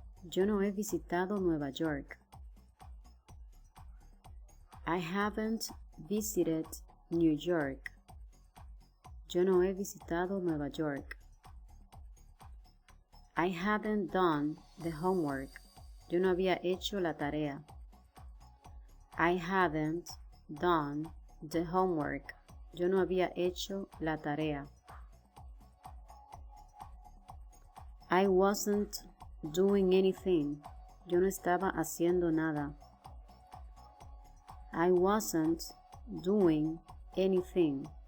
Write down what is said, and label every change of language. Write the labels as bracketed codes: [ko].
[es] Yo no he visitado Nueva York. [en] I haven't visited New York. [es] Yo no he visitado Nueva York. [en] I hadn't done the homework. [es] Yo no había hecho la tarea. [en] I hadn't done the homework. [es] Yo no había hecho la tarea. [en] I wasn't doing anything. [es] Yo no estaba haciendo nada. [en] I wasn't doing anything.